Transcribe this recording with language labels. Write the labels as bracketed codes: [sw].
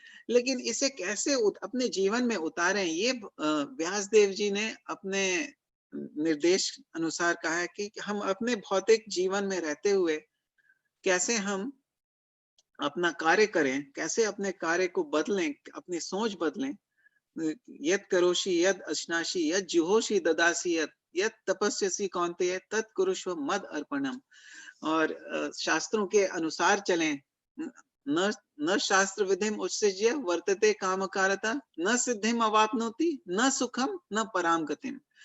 [hi] लेकिन इसे कैसे अपने जीवन में उतारें, ये व्यासदेव जी ने अपने निर्देश अनुसार कहा है कि हम अपने भौतिक जीवन में रहते हुए कैसे हम अपना कार्य करें, कैसे अपने कार्य को बदलें, अपनी सोच बदलें। [sa] यत् करोषि यद् अश्नासि यद् जुहोषि ददासि यत् तपस्यसि कौन्तेय तत् कुरुष्व मद अर्पणम। [hi] और शास्त्रों के अनुसार चलें। [sa] न न शास्त्र विधिम उत्सृज्य वर्तते कामकारता न सिद्धिम अवाप्नोति न सुखम न पराम गतिम।